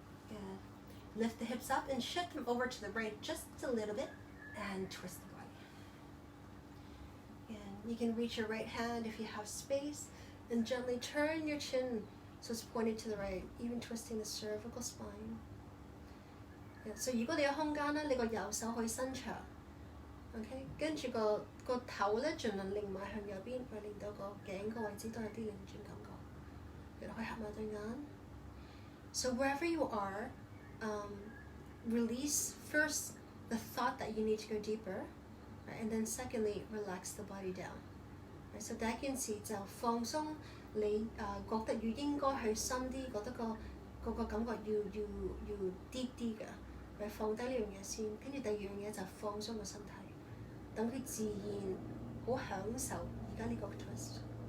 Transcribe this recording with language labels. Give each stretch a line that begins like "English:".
English: And lift the hips up and shift them over to the right just a little bit and twist the body. And you can reach your right hand if you have space and gently turn your chin so it's pointed to the right, even twisting the cervical spine.
Cantonese: Yeah, so 如果你有空間咧，你個右手可以伸長 ，OK， 跟住個頭咧盡量擰埋向右邊，去令到個頸個位置都有啲擰轉感覺。你可以合埋對眼。
English: So wherever you are, release first the thought that you need to go deeper, right? And then secondly, relax the body down. Right?
Cantonese: So 第一件事就放鬆你覺得要應該去深啲，覺得個感覺要 deep 啲嘅。放低呢樣嘢先，跟住第二樣嘢就放鬆個身體，等佢自然好享受而家呢個 twist。